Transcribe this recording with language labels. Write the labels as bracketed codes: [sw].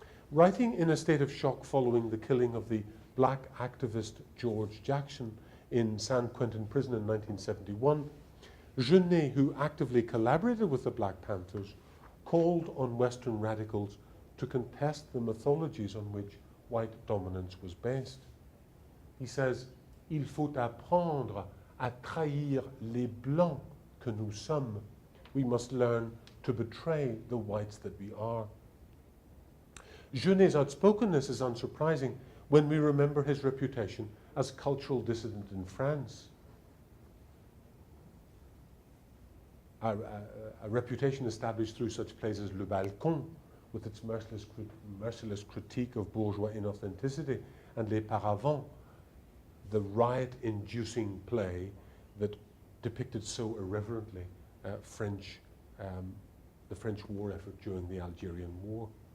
[en] Writing in a state of shock following the killing of the black activist George Jackson in San Quentin prison in 1971, Genet, who actively collaborated with the Black Panthers, called on Western radicals to contest the mythologies on which white dominance was based. He says, [fr] "Il faut apprendre à trahir les blancs que nous sommes." [en] We must learn to betray the whites that we are. Genet's outspokenness is unsurprising when we remember his reputation as cultural dissident in France. A reputation established through such plays as Le Balcon, with its merciless critique of bourgeois inauthenticity, and Les Paravents, the riot-inducing play that depicted so irreverently the French war effort during the Algerian War.